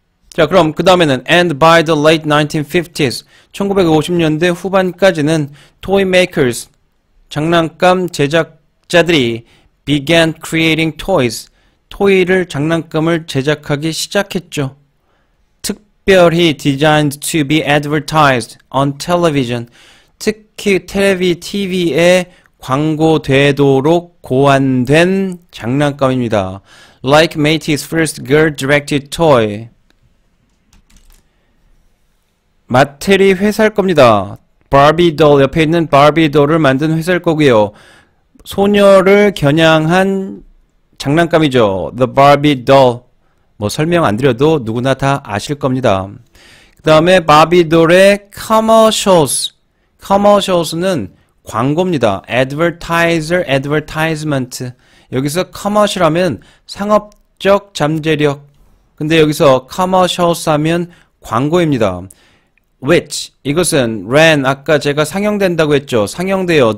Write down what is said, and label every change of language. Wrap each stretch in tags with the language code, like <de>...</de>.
<ko>자 그럼 그 다음에는</ko> <en>and by the late 1950s</en> <ko>1950년대 후반까지는</ko> <en>toy makers</en> <ko>장난감 제작자들이</ko> <en>began creating toys</en> <ko>토이를 장난감을 제작하기 시작했죠. 특별히</ko> <en>designed to be advertised on television</en> <ko>특히 TV에 광고되도록 고안된 장난감입니다.</ko> <en>Like Matey's first girl-directed toy</en> <ko>마텔이 회사일 겁니다. 바비 돌 옆에 있는 바비 돌을 만든 회사일 거고요. 소녀를 겨냥한 장난감이죠.</ko> <en>The Barbie doll.</en> <ko>뭐 설명 안 드려도 누구나 다 아실 겁니다. 그 다음에 바비 돌의 commercials. commercials는 광고입니다.</ko> <en>advertiser, advertisement.</en> <ko>여기서 commercial 하면 상업적 잠재력. 근데 여기서 commercials 하면 광고입니다. which 이것은 ran 아까 제가 상영된다고 했죠. 상영돼요.</ko>